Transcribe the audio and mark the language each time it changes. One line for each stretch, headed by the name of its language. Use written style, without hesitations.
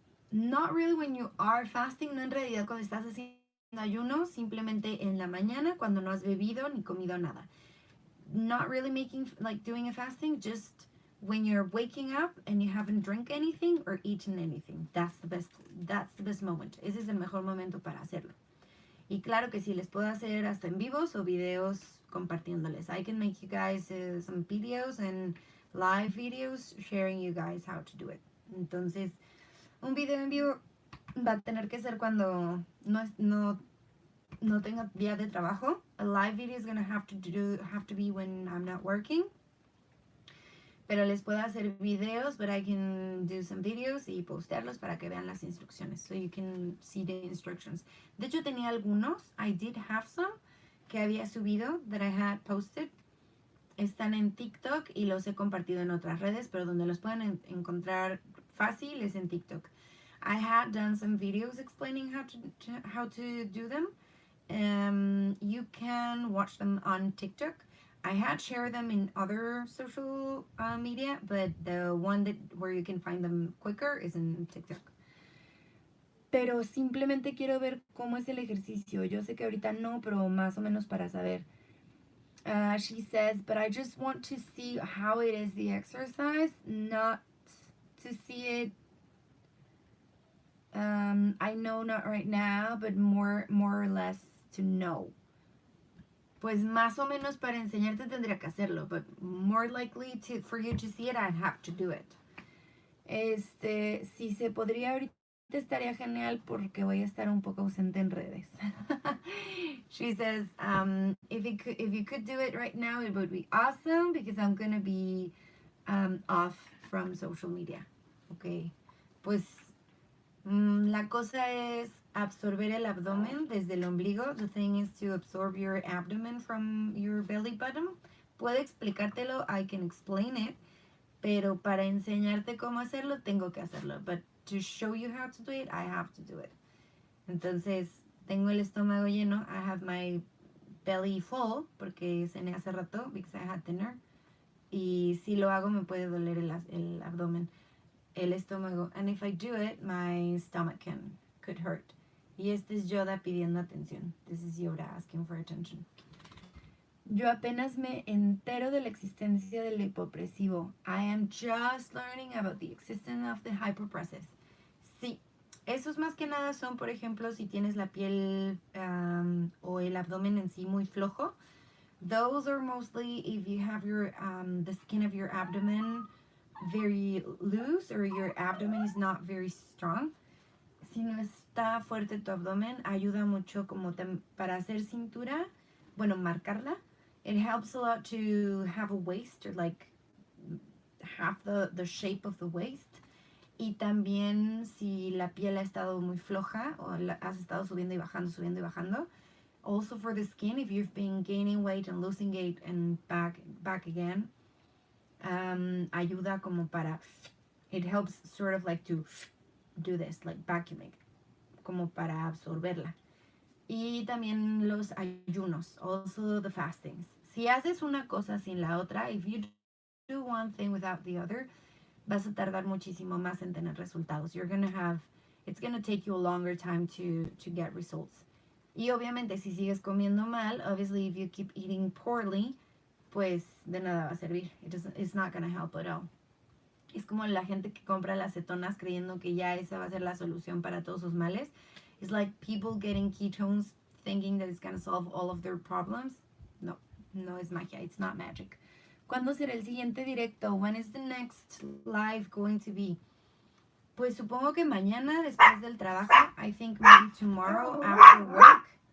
English: Not really when you are fasting,
Spanish: no en realidad cuando estás haciendo ayuno, simplemente en la mañana cuando no has bebido ni comido nada.
English: Not really doing a fasting, just when you're waking up and you haven't drank anything or eaten anything. That's the best moment.
Spanish: Ese es el mejor momento para hacerlo. Y claro que sí, les puedo hacer hasta en vivos o videos compartiéndoles.
English: I can make you guys some videos and live videos sharing you guys how to do it.
Spanish: Entonces, un video en vivo va a tener que ser cuando no tenga día de trabajo.
English: A live video is going to have to be when I'm not working.
Spanish: Pero les puedo hacer videos,
English: but I can do some videos
Spanish: y postearlos para que vean las instrucciones.
English: So you can see the instructions.
Spanish: De hecho, tenía algunos.
English: I did have some
Spanish: que había subido
English: that I had posted.
Spanish: Están en TikTok y los he compartido en otras redes, pero donde los pueden encontrar fácil es en TikTok.
English: I had done some videos explaining how to do them. You can watch them on TikTok. I had shared them in other social media, but the one where you can find them quicker is in TikTok.
Spanish: Pero simplemente quiero ver cómo es el ejercicio. Yo sé que ahorita no, pero más o menos para saber.
English: She says, but I just want to see how it is the exercise, not to see it. I know not right now, but more or less to know.
Spanish: Pues más o menos para enseñarte tendría que hacerlo,
English: but more likely for you to see it, I'd have to do it.
Spanish: Si se podría ahorita estaría genial porque voy a estar un poco ausente en redes.
English: She says, if you could do it right now, it would be awesome because I'm going to be off from social media. Okay.
Spanish: Pues la cosa es absorber el abdomen desde el ombligo.
English: The thing is to absorb your abdomen from your belly button.
Spanish: Puedo explicártelo,
English: I can explain it,
Spanish: pero para enseñarte cómo hacerlo, tengo que hacerlo.
English: But to show you how to do it, I have to do it.
Spanish: Entonces, tengo el estómago lleno.
English: I have my belly full,
Spanish: porque cené hace rato,
English: because I had dinner.
Spanish: Y si lo hago, me puede doler el abdomen, el estómago.
English: And if I do it, my stomach could hurt.
Spanish: Y este es Yoda pidiendo atención.
English: This is Yoda asking for attention.
Spanish: Yo apenas me entero de la existencia del hipopresivo.
English: I am just learning about the existence of the hypopressive.
Spanish: Sí, esos más que nada son, por ejemplo, si tienes la piel o el abdomen en sí muy flojo.
English: Those are mostly if you have your the skin of your abdomen very loose or your abdomen is not very strong.
Spanish: Si no está fuerte tu abdomen, ayuda mucho como para hacer cintura, bueno, marcarla.
English: It helps a lot to have a waist or like have the shape of the waist.
Spanish: Y también si la piel ha estado muy floja o has estado subiendo y bajando.
English: Also for the skin, if you've been gaining weight and losing weight and back again,
Spanish: ayuda como para,
English: it helps sort of like to do this, like vacuuming,
Spanish: como para absorberla. Y también los ayunos,
English: also the fastings.
Spanish: Si haces una cosa sin la otra,
English: if you do one thing without the other,
Spanish: vas a tardar muchísimo más en tener resultados.
English: It's gonna take you a longer time to get results.
Spanish: Y obviamente si sigues comiendo mal,
English: obviously if you keep eating poorly,
Spanish: pues de nada va a servir.
English: It's not gonna help at all.
Spanish: Es como la gente que compra las cetonas creyendo que ya esa va a ser la solución para todos sus males.
English: It's like people getting ketones thinking that it's gonna solve all of their problems.
Spanish: No es magia.
English: It's not magic.
Spanish: ¿Cuándo será el siguiente directo?
English: When is the next live going to be?
Spanish: Pues supongo que mañana después del trabajo.
English: I think maybe tomorrow after work.